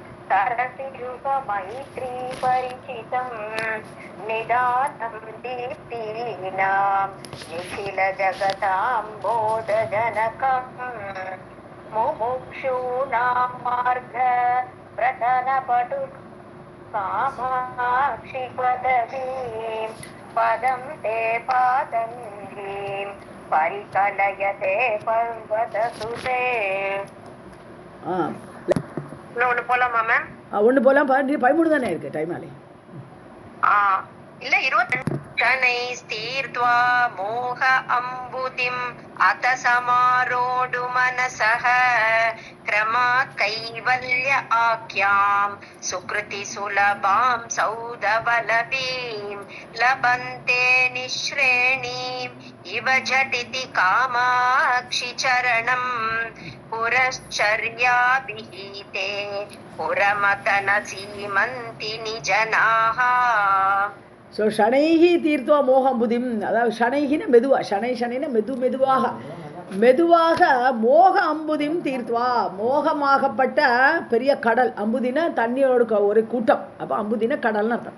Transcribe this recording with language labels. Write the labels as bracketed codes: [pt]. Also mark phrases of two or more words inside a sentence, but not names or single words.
[sa] तरसि युग मैत्री परिचितं निदानं दीप्तीनां निखिल जगतां बोधजनकम् मुमुक्षूणां मार्ग प्रतनपटु कामाक्षि पदवीं पदं ते पादङ्गीं परिकलयते पर्वतसुते. [ta] ஒண்ணு போலாமா மேம்? ஒண்ணு போலாம். 13 தானே இருக்கு டைம் ஆலே. [sa] இல்ல 22 शनैस्तीर्त्वा मोह अम्बुदिम् अत समारोढु मनसः क्रमात् कैवल्य आख्याम् सुकृति सुलभाम् सौधवलभीम् लभन्ते निःश्रेणीम् इव झटिति कामाक्षि चरणम् पुरश्चर्याभिहिते पुरमतन सीमन्ति जनाः. [ta] ஸோ [sa] शनैः तीर्त्वा मोहम् बुधिम्, [ta] அதாவது ஷனைஹின மெதுவா, ஷனைன மெதுவாக [sa] मोह अम्बुधिम् तीर्त्वा, [ta] மோகமாகப்பட்ட பெரிய கடல். அம்புதின தண்ணியோட ஒரு கூட்டம், அப்போ அம்புதின கடல்னு அர்த்தம்.